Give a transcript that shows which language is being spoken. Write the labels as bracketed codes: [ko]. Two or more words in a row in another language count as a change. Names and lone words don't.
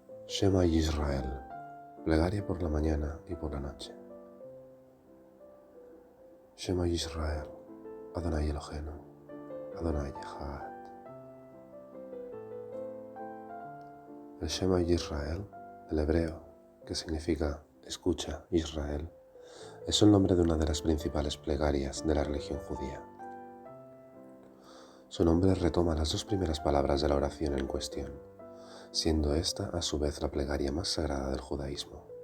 [es] Shema Yisrael, plegaria por la mañana y por la noche. [he] שמע ישראל, אדני אלהינו, אדני אחד. [es] El Shema Yisrael, el hebreo, que significa escucha Israel, es el nombre de una de las principales plegarias de la religión judía. Su nombre retoma las dos primeras palabras de la oración en cuestión, siendo esta a su vez la plegaria más sagrada del judaísmo.